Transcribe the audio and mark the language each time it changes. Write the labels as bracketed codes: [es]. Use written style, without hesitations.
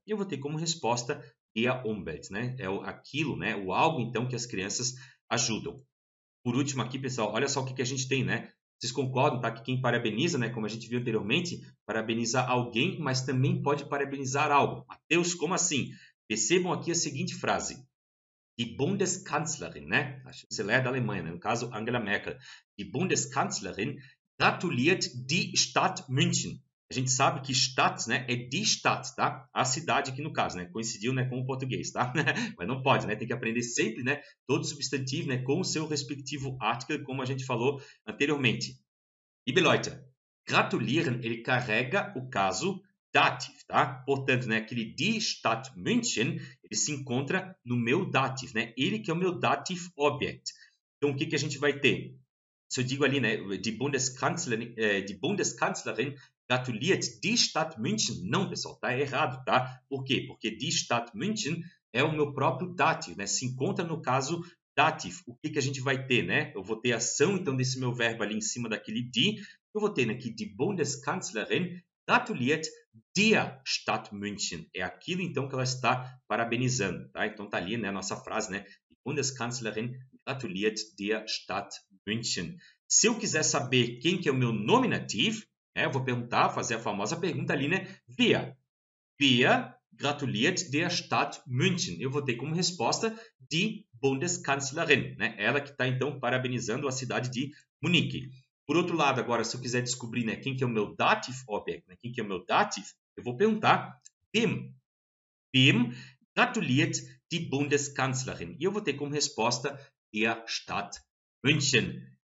[pt] E eu vou ter como resposta der Umwelt, né? É aquilo, né? O algo, então, que as crianças ajudam. Por último aqui, pessoal, olha só o que a gente tem, né? Vocês concordam, tá? Que quem parabeniza, né? Como a gente viu anteriormente, parabeniza alguém, mas também pode parabenizar algo. Mateus, como assim? Percebam aqui a seguinte frase. Die Bundeskanzlerin, né? A chanceler da Alemanha, né? No caso, Angela Merkel. [de] Die Bundeskanzlerin gratuliert die Stadt München. [pt] A gente sabe que Stadt, né, é die Stadt, tá? A cidade aqui no caso, né? Coincidiu, né, com o português, tá? Mas não pode, né? Tem que aprender sempre, né, todo substantivo, né, com o seu respectivo article, como a gente falou anteriormente. [de] Liebe Leute, [pt] gratulieren, ele carrega o caso dative, tá? Portanto, né, aquele die Stadt München, ele se encontra no meu dative, né? Ele que é o meu dative object. Então, o que a gente vai ter? Se eu digo ali, né, [de] die Bundeskanzlerin gratuliert die Stadt München. [pt] Não, pessoal, tá errado, tá? Por quê? Porque die Stadt München é o meu próprio dative, né? Se encontra no caso dative. O que a gente vai ter, né? Eu vou ter a ação, então, desse meu verbo ali em cima daquele die. Eu vou ter aqui [de] die Bundeskanzlerin gratuliert der Stadt München. [pt] É aquilo, então, que ela está parabenizando, tá? Então, tá ali, né, a nossa frase, né? [de] Die Bundeskanzlerin gratuliert der Stadt München. [pt] Se eu quiser saber quem que é o meu nominativ, eu vou perguntar, fazer a famosa pergunta ali, né? [de] Wer gratuliert der Stadt München? [pt] Eu vou ter como resposta die Bundeskanzlerin, né? Ela que está, então, parabenizando a cidade de Munique. Por outro lado, agora, se eu quiser descobrir, né, quem que é o meu Dativ Object, né, quem que é o meu Dativ, eu vou perguntar [de] wem gratuliert die Bundeskanzlerin? [pt] E eu vou ter como resposta [de] der Stadt München.